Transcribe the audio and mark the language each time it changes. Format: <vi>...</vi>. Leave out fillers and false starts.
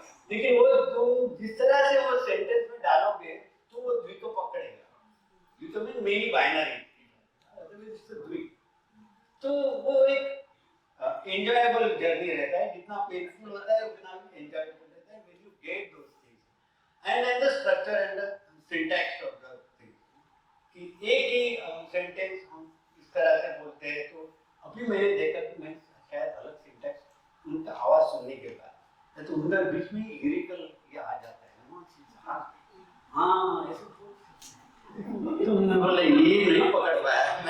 <hi>लेकिन वो तो जिस तरह से वो सेंटेंस में डालोगे तो वो द्विक को पकड़ेगा. द्विक में मेनी बाइनरी, अदरवाइज द्विक. तो वो एक एंजॉयबल जर्नी रहता है, जितना पेनफुल होता है उतना भी एंजॉयबल रहता है</hi> <en>when you get those things. And then the structure and the syntax of the thing.</en> <hi>कि एक ही सेंटेंस हम इस तरह से बोलते हैं तो अभी मैंने देखा कि मैं शायद अलग सिंटैक्स उनका आवाज सुनने के बाद तो उनका बीच में लिरिकल ये आ जाता है ना. हाँ ऐसे तो मैं बोला ये नहीं पकड़ पाया.</hi>